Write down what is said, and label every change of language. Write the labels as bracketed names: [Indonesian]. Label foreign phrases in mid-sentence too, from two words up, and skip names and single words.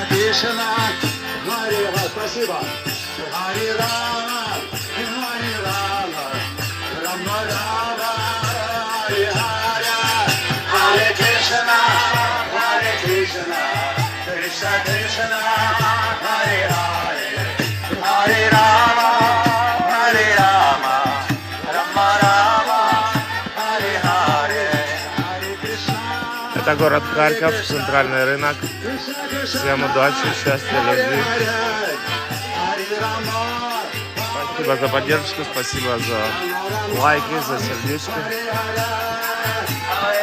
[Russian] Кришна, Хари Рама, спасибо. Хари Рама, Рама Рама, Хари Хари, Харе Кришна, Кришна Кришна, Хари Хари, Хари Рама, Рама Рама, Хари Хари, Харе Кришна. Это город Харьков, центральный рынок. Всем удачи, счастья, любви. Спасибо за поддержку, спасибо за лайки, за сердечки.